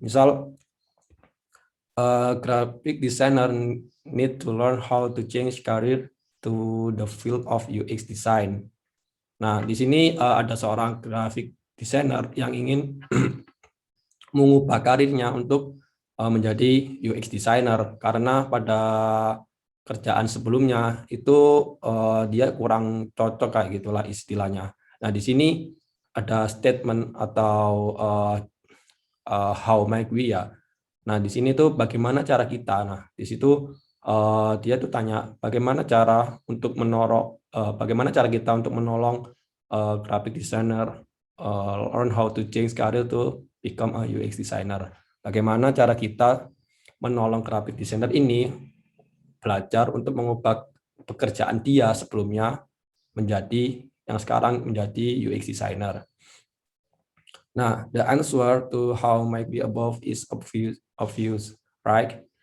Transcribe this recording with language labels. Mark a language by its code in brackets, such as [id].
[id] Misal [en] graphic designer need to learn how to change career to the field of UX design. [id] Nah, di sini ada seorang graphic designer yang ingin mengubah karirnya untuk menjadi UX designer karena pada kerjaan sebelumnya itu dia kurang cocok kayak gitulah istilahnya. Nah, di sini ada statement atau how might we ya. Nah, di sini tuh bagaimana cara kita. Nah, di situ dia tuh tanya bagaimana cara kita untuk menolong graphic designer [en] learn how to change career to become a UX designer. [id] Bagaimana cara kita menolong graphic designer ini belajar untuk mengubah pekerjaan dia sebelumnya yang sekarang menjadi UX designer. [en] Nah, the answer to how might be above is obvious, right?